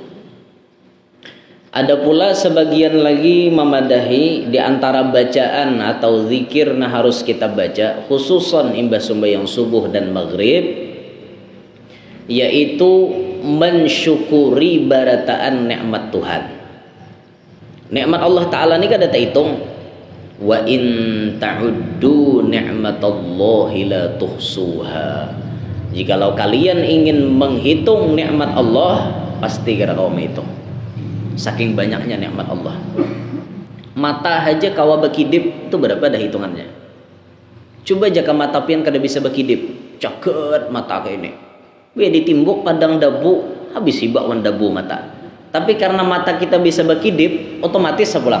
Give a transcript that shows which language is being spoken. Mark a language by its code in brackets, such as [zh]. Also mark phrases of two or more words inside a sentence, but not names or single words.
[bjn] Ada pula sebagian lagi memadahi di antara bacaan atau zikir nah harus kita baca khususan imbas sembahyang subuh dan maghrib. yaitu mensyukuri barataan nikmat Tuhan. Nikmat Allah Ta'ala ini kan ada hitung. [ar] وإن تعدوا نعمة الله لا تحصوها. [bjn] Jikalau kalian ingin menghitung nikmat Allah, pasti kira kau menghitung. Saking banyaknya nikmat Allah. Mata aja kawa bekidip itu berapa dah hitungannya? Coba jaka mata pian kada bisa bekidip, caket mata kayak ini. Biar ditimbuk padang dabu, habis hibak wan dabu mata. Tapi karena mata kita bisa bekidip, otomatis sepulang.